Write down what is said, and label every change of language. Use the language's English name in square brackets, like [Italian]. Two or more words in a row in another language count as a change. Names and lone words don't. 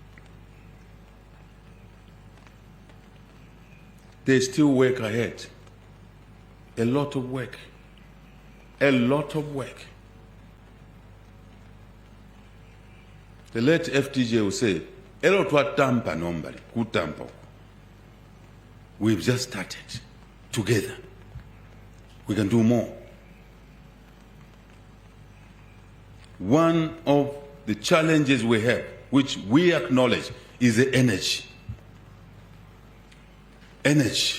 [English] There's still work ahead. A lot of work. A lot of work. The late FTJ will say, [Bemba] "Elo twatampa nombali, kutampa." [English] We've just started together. We can do more. One of the challenges we have, which we acknowledge, is the energy. Energy.